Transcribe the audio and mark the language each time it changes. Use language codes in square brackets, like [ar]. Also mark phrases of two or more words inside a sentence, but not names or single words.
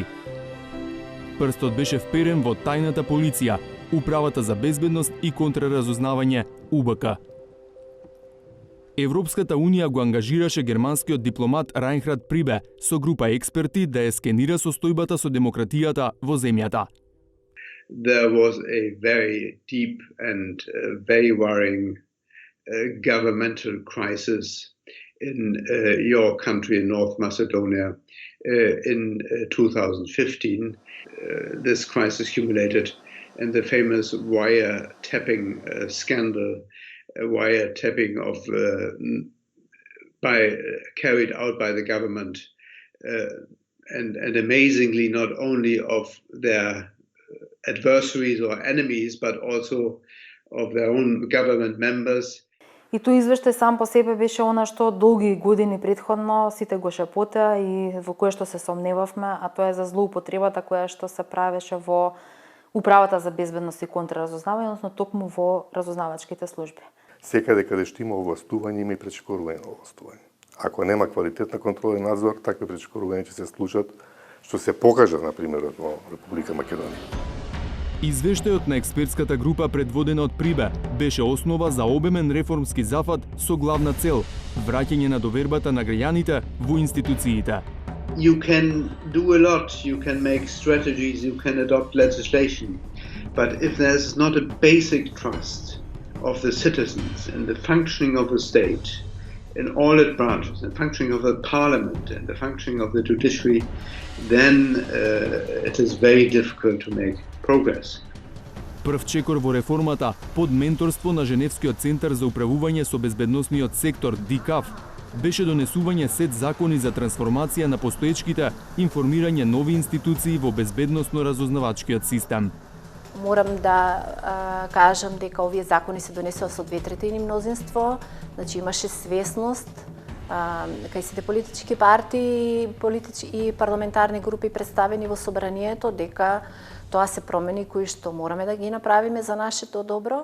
[mk] Прстот беше вперен во тајната полиција, Управата за безбедност и контраразузнавање, УБК. Европската унија го ангажираше германскиот дипломат Рајнхард Прибе со група експерти да ја скенира состојбата со демократијата во земјата. [en] There was a very deep and very worrying governmental crisis in your country, North Macedonia, in 2015. This crisis culminated in the famous wiretapping scandal, wiretapping carried out by the government, and amazingly not only of their adversaries or enemies, but also of their own government members. [mk] И тој извештај сам по себе беше она што долги години претходно сите го шепота и во кое што се сомневавме, а тоа е за злоупотребата која што се правеше во Управата за безбедност и контраразузнавање, односно токму во разузнавачките служби. Секаде каде што има овластување, има и пречекорување на овластување. Ако нема квалитетна контрола и надзор, такви пречекорувања ќе се случат, што се покажа на примерот во Република Македонија. Извештајот на експертската група предводена од Прибе беше основа за обемен реформски зафат со главна цел враќање на довербата на граѓаните во институциите. [en] You can do a lot, you can make strategies, you can adopt legislation, but if there's not a basic trust of the citizens in the functioning of the state, in all its branches, the functioning of the parliament and the functioning of the judiciary, then it is very difficult to make progress. [mk] Прв чекор во реформата под менторство на Женевскиот центар за управување со безбедносниот сектор ДИКАВ беше донесување сет закони за трансформација на постоечките, информирање нови институции во безбедносно-разузнавачкиот систем. Морам да кажам дека овие закони се донесоа со 2/3 мнозинство, значи имаше свесност кај сите политички партии и парламентарни групи представени во собранието дека тоа се промени кои што мораме да ги направиме за нашето добро.